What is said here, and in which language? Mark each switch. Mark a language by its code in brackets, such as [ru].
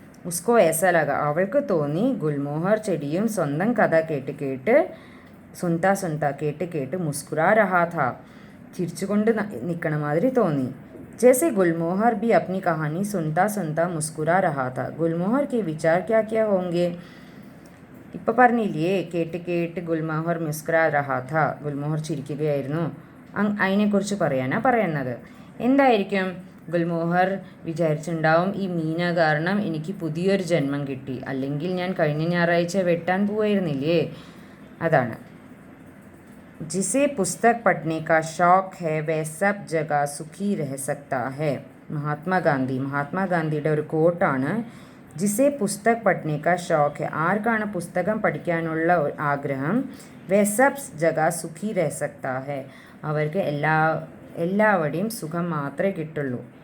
[hi] ഉസ്കോ ऐसा लगा, [ml] അവൾക്ക് തോന്നി ഗുൽമോഹർ ചെടിയും സ്വന്തം കഥ കേട്ട് കേട്ട് [hi] സുൻതാ സുൻതാ [ml] കേട്ട് കേട്ട് [hi] മുസ്കുരാ രഹാ ഥാ, [ml] ചിരിച്ചുകൊണ്ട് നിൽക്കണ മാതിരി തോന്നി. [hi] जैसे गुलमोहर भी अपनी कहानी सुनता सुनता मुस्कुरा रहा था. गुलमोहर के विचार क्या क्या होंगे? [ml] ഇപ്പം പറഞ്ഞില്ലേ കേട്ട് കേട്ട് ഗുൽമോഹർ [hi] മുസ്കുരാ രഹാ ഥാ, [ml] ഗുൽമോഹർ ചിരിക്കുകയായിരുന്നു. അതിനെക്കുറിച്ച് പറയാനാണ് പറയുന്നത്. എന്തായിരിക്കും? ഗുൽമോഹർ വിചാരിച്ചിട്ടുണ്ടാവും ഈ മീന കാരണം എനിക്ക് പുതിയൊരു ജന്മം കിട്ടി, അല്ലെങ്കിൽ ഞാൻ കഴിഞ്ഞ ഞായറാഴ്ച വെട്ടാൻ പോവായിരുന്നില്ലേ, അതാണ്. [hi] जिसे पुस्तक पढ़ने का शौक है वह सब जगह सुखी रह सकता है. [ml] മഹാത്മാഗാന്ധിയുടെ ഒരു കോട്ടാണ്. [hi] ജിസെ പുസ്തക് പഠ്നെ കാ ഷോക്ക് ഹെ, [ml] ആർക്കാണ് പുസ്തകം പഠിക്കാനുള്ള ആഗ്രഹം, [hi] വേ സബ് ജഗ സുഖി രഹ സക്താ ഹെ, [ml] അവർക്ക് എല്ലാവരുടെയും സുഖം മാത്രമേ കിട്ടുള്ളൂ.